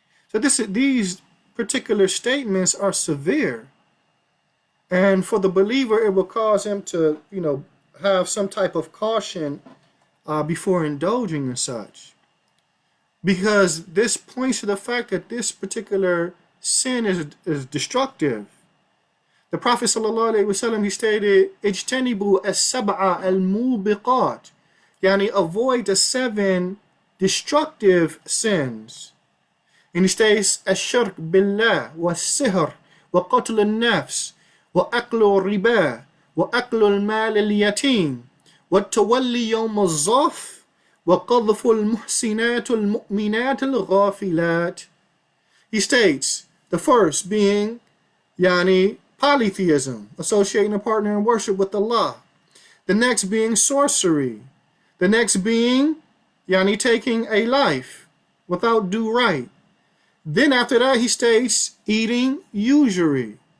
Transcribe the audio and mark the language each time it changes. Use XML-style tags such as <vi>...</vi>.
<en>So these particular statements are severe, and for the believer, it will cause him to, have some type of caution before indulging in such, because this points to the fact that this particular sin is destructive. The Prophet ﷺ, he stated,</en> <ar>"Ijtanibu as-sab'a al-mubiqat,"</ar> <en>avoid the 7 destructive sins. And he states,</en> <ar>الشرك بالله والسحر وقتل النفس وأكل الربا وأكل المال اليتيم والتولي يوم الزحف وقذف المحسنات المؤمنات الغافلات.</ar> <en>He states, the first being polytheism, associating a partner in worship with Allah. The next being sorcery. The next being taking a life without due right. Then after that he states eating usury.</en>